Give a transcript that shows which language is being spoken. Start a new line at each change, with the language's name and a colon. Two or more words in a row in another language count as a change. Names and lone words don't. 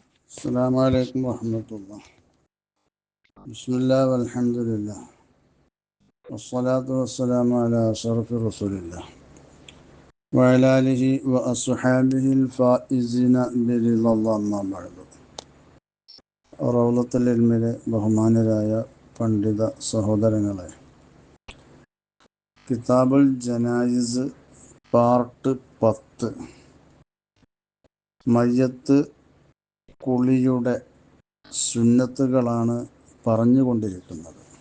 Arabic: السلام عليكم ورحمة الله. بسم الله والحمد لله والصلاة والسلام على أشرف رسول الله وعلى آله وأصحابه الفائزين برضا الله. أما بعد.
Malayalam: റൗളത്തുൽ ഇൽമിലെ ബഹുമാനരായ പണ്ഡിത സഹോദരങ്ങളെ,
Arabic: كتاب الجنائز
Malayalam: പാർട്ട് 10 മയ്യത്ത് കുളിയുടെ സുന്നത്തുകളാണ് പറഞ്ഞുകൊണ്ടിരിക്കുന്നത്.